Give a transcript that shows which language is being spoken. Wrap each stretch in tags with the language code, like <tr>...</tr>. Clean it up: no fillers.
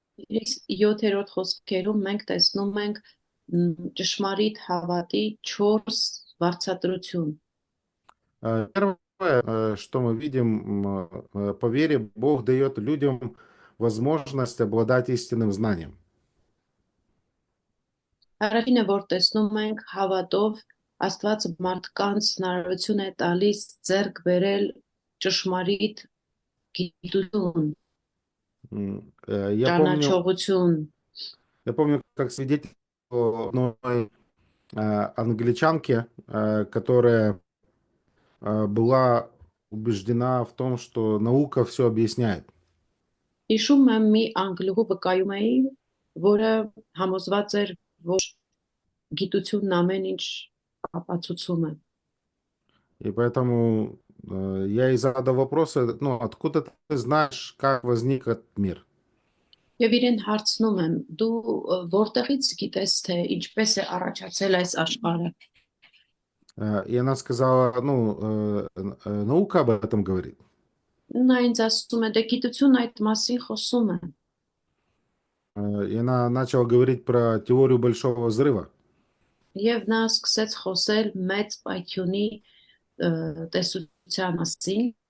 <hy>7-րդ խոսքերում մենք տեսնում ենք ճշմարիտ հավատի 4 վարձատրություն։</hy> <ru>Первое, что мы видим, по вере Бог дает людям возможность обладать истинным знанием.</ru> <hy>Առաջինը, որ տեսնում ենք, հավատով Աստված մարդկանց հնարավորություն է տալիս ձեռք բերել ճշմարիտ գիտություն, ճանաչողություն։</hy> <ru>Я помню, как свидетель одной англичанке, которая была убеждена в том, что наука все объясняет.</ru> <hy>Հիշում եմ մի անգլուհու վկայում էի, որը համոզված էր, որ գիտությունն ամեն ինչ ապացուցում է։</hy> <ru>И поэтому я ей задал вопросы, ну, откуда ты знаешь, как возник этот мир?</ru> <hy>Եվ իրեն հարցնում եմ, դու որտեղից գիտես, թե ինչպես է առաջացել այս աշխարհը։</hy> <ru>И она сказала, ну, наука об этом говорит.</ru> <hy>Նա ինձ ասում է, դե գիտությունն այդ մասին խոսում է։</hy> <ru>И она начала говорить про теорию Большого взрыва.</ru> <hy>Եվ նա սկսեց խոսել մեծ պայթյունի տեսության մասին։</hy>